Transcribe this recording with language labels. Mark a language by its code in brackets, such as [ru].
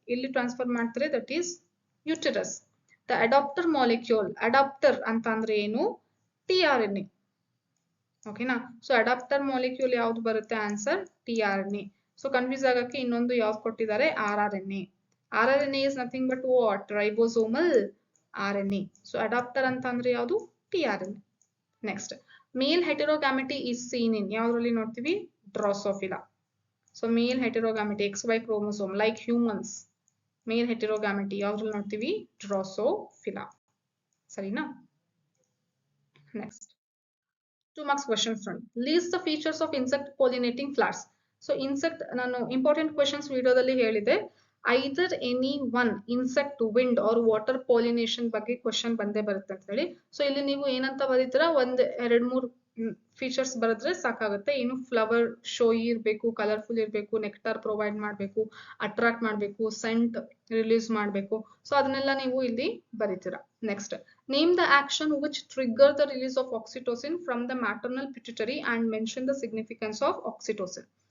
[kn] ಇಲ್ಲಿ ಟ್ರಾನ್ಸ್ಫರ್ ಮಾಡ್ತಾರೆ, [en] that is uterus. The adapter molecule, adapter [kn] ಅಂತ ಅಂದ್ರೆ ಏನು, [en] tRNA. [kn] ಓಕೆನಾ. ಸೊ ಅಡಾಪ್ಟರ್ ಮಾಲಿಕ್ಯೂಲ್ ಯಾವ್ದು ಬರುತ್ತೆ ಆನ್ಸರ್ tRNA. ಸೊ ಕನ್ಫ್ಯೂಸ್ ಆಗಕ್ಕೆ ಇನ್ನೊಂದು ಯಾವ್ದು ಕೊಟ್ಟಿದ್ದಾರೆ rRNA. [en] rRNA is nothing but what ribosomal RNA. [kn] So adapter ಅಂತ ಅಂದ್ರೆ ಯಾವುದು tRNA. Next mail ಹೆಟೆರೋಗ್ಯಾಮಿಟಿ [en] is seen in [kn] ಯಾವ್ದ್ರಲ್ಲಿ ನೋಡ್ತೀವಿ ಡ್ರೋಸೋಫಿಲಾ. [en] so male heterogamety XY chromosome like humans male heterogamety [kn] ಯಾವ್ದ್ರಲ್ಲಿ ನೋಡ್ತೀವಿ [en] Drosophila. [kn] ಸರಿನಾ. [en] Next 2 marks question front. List the features of insect pollinating flowers. So insect ನಾನು important questions [kn] ವಿಡಿಯೋದಲ್ಲಿ ಹೇಳಿದೆ. [en] Either any one insect, wind or water pollination [kn] ಬಗ್ಗೆ question ಬಂದೇ ಬರುತ್ತೆ ಅಂತ ಹೇಳಿ. ಸೊ ಇಲ್ಲಿ ನೀವು ಏನಂತ ಬರೀತೀರಾ ಒಂದ್ 2-3 ಫೀಚರ್ಸ್ ಬರೆದ್ರೆ ಸಾಕಾಗುತ್ತೆ. ಏನು ಫ್ಲವರ್ ಶೋ ಇರಬೇಕು, ಕಲರ್ಫುಲ್ ಇರಬೇಕು, ನೆಕ್ಟಾರ್ ಪ್ರೊವೈಡ್ ಮಾಡಬೇಕು, ಅಟ್ರಾಕ್ಟ್ ಮಾಡಬೇಕು, ಸೆಂಟ್ ರಿಲೀಸ್ ಮಾಡಬೇಕು. ಸೊ ಅದನ್ನೆಲ್ಲ ನೀವು ಇಲ್ಲಿ ಬರೀತೀರಾ. [en] Next name the action which trigger the release of oxytocin from the maternal pituitary and mention the significance of oxytocin.